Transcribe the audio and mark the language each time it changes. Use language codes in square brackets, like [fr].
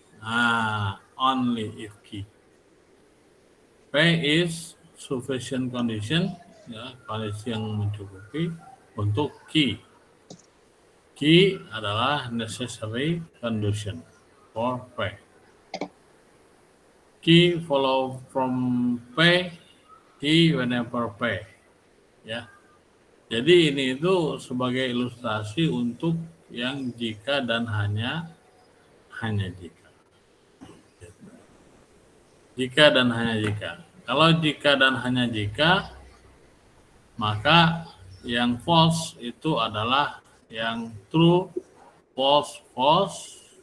[id] Nah, [en] only if Q. P is sufficient condition, [id] ya, kondisi yang mencukupi untuk Q. [en] Q adalah necessary condition for P. Q follow from P, Q whenever P. [id] Ya. Jadi ini itu sebagai ilustrasi untuk yang jika dan hanya jika. Jika dan hanya jika. Kalau jika dan hanya jika, maka yang false itu adalah yang true, false, false.